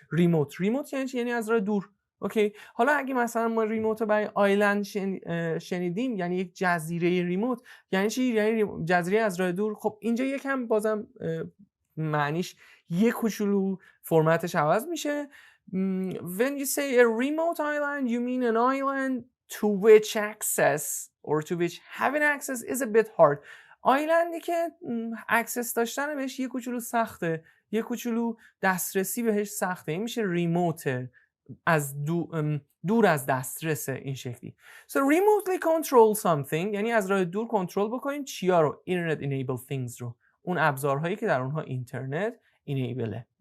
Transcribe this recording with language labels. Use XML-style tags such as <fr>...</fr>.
<fa>ریموت یعنی چی؟ یعنی از راه دور. اوکی. حالا اگه مثلا ما ریموت رو برای آیلند شنیدیم، یعنی یک جزیره ریموت، یعنی چی؟ یعنی جزیره از راه دور. خب اینجا یکم بازم معنیش یک کوچولو فرمتش عوض میشه.</fa> <en>When you say a remote island, you mean an island to which access or to which having access is a bit hard.</en> <fa>آیلندی که اکسس داشتن بهش یک کوچولو سخته، یک کوچولو دسترسی بهش سخته. این میشه ریموت، از دور از دسترسه این شکلی.</fa> <en>So remotely control something</en> <fa>یعنی از راه دور کنترل بکنیم چیا رو؟</fa> <en>Internet enabled things</en> <fa>رو، اون ابزارهایی که در اونها اینترنت اینیبله.</fa>